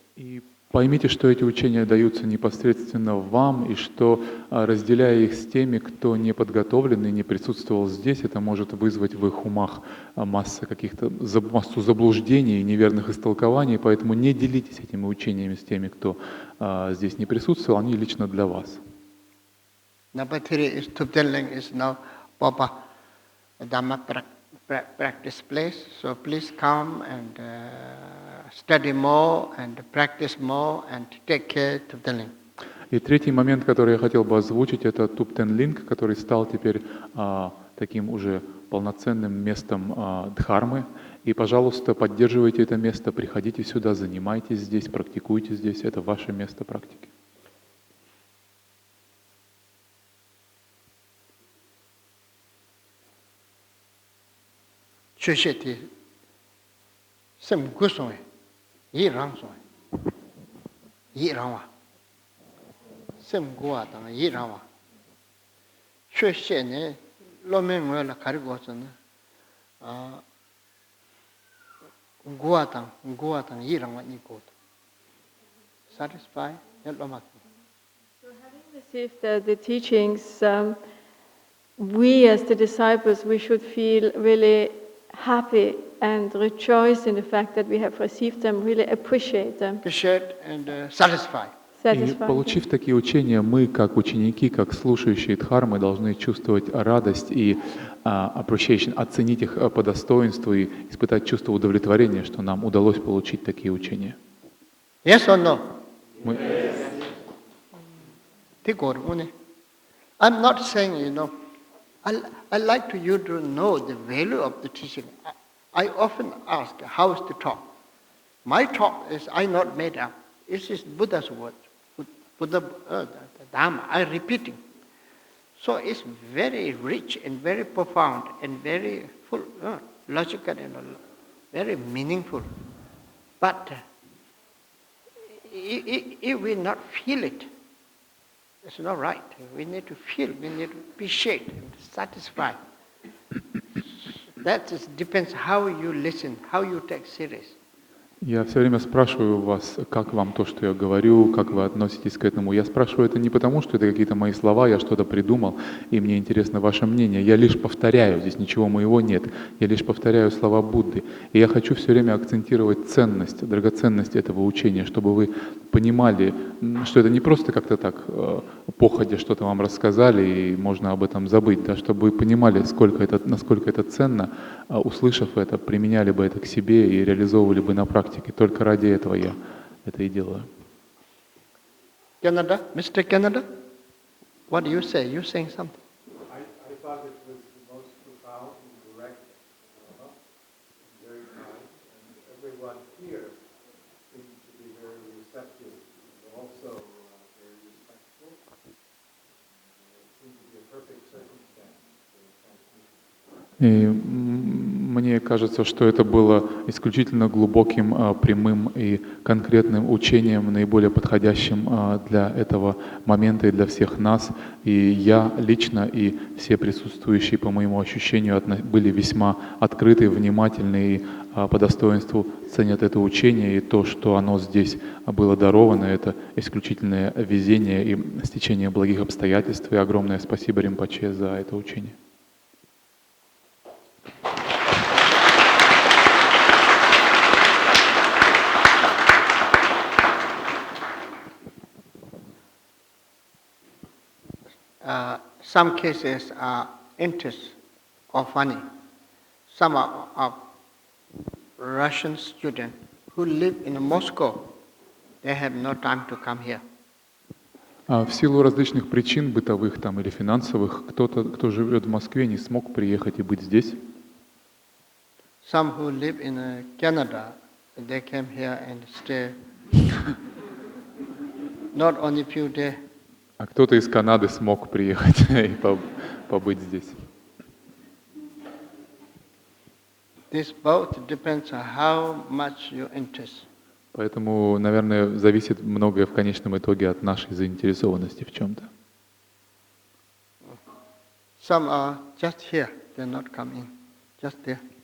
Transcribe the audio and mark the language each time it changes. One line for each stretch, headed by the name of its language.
Russian: И поймите, что эти учения даются непосредственно вам, и что, разделяя их с теми, кто не подготовлен и не присутствовал здесь, это может вызвать в их умах массу заблуждений и неверных истолкований, поэтому не делитесь этими учениями с теми, кто здесь не присутствовал, они лично для вас.
English: Number three is Tubtен is now proper Dhamma practice place. So please come and study more and practice more and take care Tubtен.
Russian: И третий момент, который я хотел бы озвучить, это Тубтен Линге, который стал теперь таким уже полноценным местом дхармы. И, пожалуйста, поддерживайте это место, приходите сюда, занимайтесь здесь, практикуйте здесь. Это ваше место практики. Чушети, сам гусой, и рансой, и рава, сам гуа там, и рава. Чушене, ломен вела каргосана, гуа там, и рава не год.
English: Satisfy, ломак. So having received the teachings, we as the disciples, we should feel really happy and rejoice in the fact that we have received them, really appreciate them. Appreciate and satisfy.
Russian: И получив такие учения, мы, как ученики, как слушающие дхармы, должны чувствовать радость и appreciation, оценить их по достоинству и испытать чувство удовлетворения, что нам удалось получить такие учения.
English: Yes or no?
Russian: Мы...
English: I'm not saying, I like you to know the value of the teaching. I often ask, how is the talk? My talk is I not made up. This is Buddha's word. Buddha, the Dhamma, I'm repeating. So it's very rich and very profound and very full, logical and very meaningful. But if we not feel it, it's not right. We need to feel, we need to appreciate and satisfy. That depends how you listen, how you take serious.
Russian: Я все время спрашиваю вас, как вам то, что я говорю, как вы относитесь к этому. Я спрашиваю это не потому, что это какие-то мои слова, я что-то придумал, и мне интересно ваше мнение. Я лишь повторяю, здесь ничего моего нет. Я лишь повторяю слова Будды. И я хочу все время акцентировать ценность, драгоценность этого учения, чтобы вы понимали, что это не просто как-то так походя что-то вам рассказали, и можно об этом забыть, да, чтобы вы понимали, насколько это ценно, услышав это, применяли бы это к себе и реализовывали бы на практике. Только ради этого я это и делаю.
English: Canada, Mr. Canada, what do you say? You saying something? I thought it was the most profound and direct, very kind, and everyone here seemed to be very receptive and also very respectful. It seemed to be a perfect circumstance for the transmission.
Russian: И мне кажется, что это было исключительно глубоким, прямым и конкретным учением, наиболее подходящим для этого момента и для всех нас. И я лично, и все присутствующие, по моему ощущению, были весьма открыты, внимательны и по достоинству ценят это учение. И то, что оно здесь было даровано, это исключительное везение и стечение благих обстоятельств. И огромное спасибо Ринпоче за это учение.
English: Some cases are interest or funny. Some are Russian students who live in Moscow. They have no time to come here.
Russian: В силу различных причин, бытовых там или финансовых, кто живет в Москве, не смог приехать и быть здесь.
English: Some who live in Canada, they came here and stay not only few days.
Russian: А кто-то из Канады смог приехать и побыть здесь.
English: This both depends on how much you interest.
Russian: Поэтому, наверное, зависит многое в конечном итоге от нашей заинтересованности в чем-то.
English: Some are just here, they're not coming, just there.